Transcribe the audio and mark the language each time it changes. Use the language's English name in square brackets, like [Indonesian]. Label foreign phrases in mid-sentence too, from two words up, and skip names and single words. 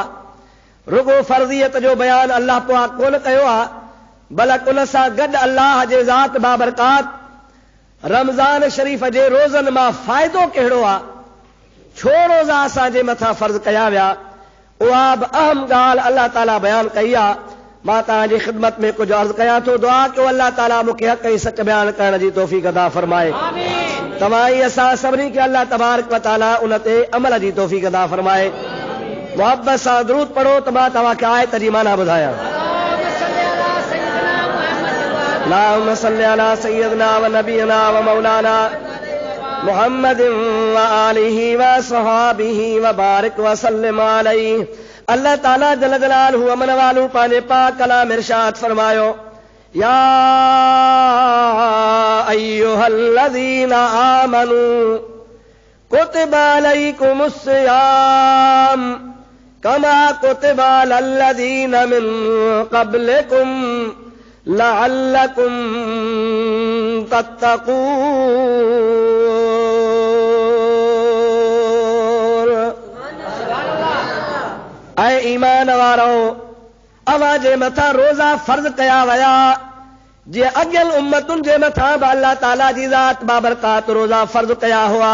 [Sindhi] रुगो फर्ज़ियत जो बयानु अल्लाह पाक कोन कयो आहे, बल्कि उन सां गॾु अल्लाह जे ज़ात बाबरकात रमज़ान शरीफ़ जे रोज़नि मां फ़ाइदो कहिड़ो आहे, छो रोज़ा असांजे मथां फर्ज़ कया विया, उहा बि अहम ॻाल्हि अल्लाह ताला बयानु कई आहे। मां तव्हांजी ख़िदमत में कुझु अर्ज़ कयां थो, दुआ कयो अल्लाह ताला मूंखे हक़ ऐं सच बयानु करण जी तौफ़ीक़ अता फरमाए। तव्हां ई असां सभिनी खे अल्लाह तबारक व तआला उन ते अमल जी तौफ़ीक़ अता फरमाए। मोहब्बत सां दुरूद पढ़ो त मां तव्हांखे आयत जी माना ॿुधायां। [Arabic] اللهم صل على سيدنا و نبينا و مولانا محمد و آله و صحبه و بارك و سلم عليه. [Sindhi] अल्लाह ताला जल जलालहू अमन वालू पंहिंजे पाक कलाम इरशाद फरमायो, [Arabic] يا أيها الذين آمنوا كتب عليكم الصيام كما كتب على الذين من قبلكم لعلكم تتقون. [Sindhi] ऐं ईमान वारो अवां जे मथां रोज़ा फर्ज़ कया विया, जीअं अॻियल उम्मतुनि जे मथां बि अल्लाह ताला जी ज़ात बाबरकात रोज़ा फर्ज़ कया हुआ।